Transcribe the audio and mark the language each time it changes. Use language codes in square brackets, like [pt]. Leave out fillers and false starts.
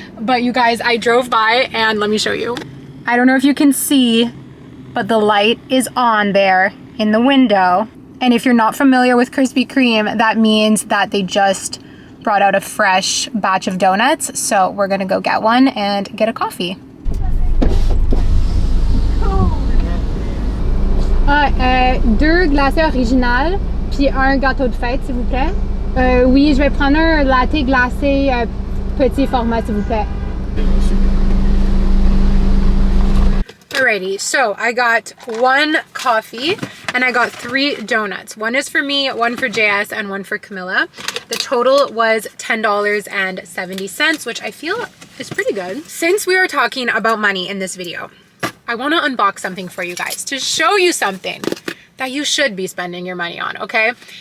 [en] But you guys, I drove by and let me show you. I don't know if you can see, but the light is on there in the window. And if you're not familiar with Krispy Kreme, that means that they just brought out a fresh batch of donuts. So we're gonna go get one and get a coffee. [fr] Deux glacés originales, puis un gâteau de fête, s'il vous plaît. Oui, je vais prendre un latte glacé petit format, s'il vous plaît. [en] Alrighty, so I got one coffee and I got 3 donuts. One is for me, one for JS, and one for Camilla. The total was $10.70, which I feel is pretty good. Since we are talking about money in this video, I want to unbox something for you guys to show you something that you should be spending your money on, okay?